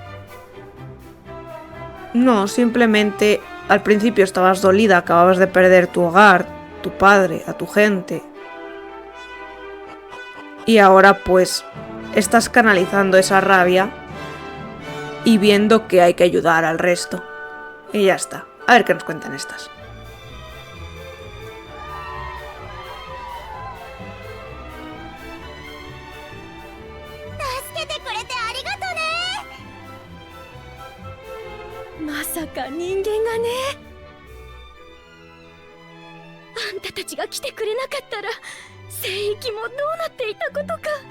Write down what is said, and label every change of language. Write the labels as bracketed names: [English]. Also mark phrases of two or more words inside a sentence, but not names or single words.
[Spanish] No, simplemente al principio estabas dolida, acababas de perder tu hogar, tu padre, a tu gente. Y ahora pues estás canalizando esa rabia y viendo que hay que ayudar al resto. Y ya está. A ver qué nos cuentan estas. [Japanese] 助けてくれてありがとね。まさか人間がね。あんたたちが来てくれなかったら聖域もどうなっていたことか。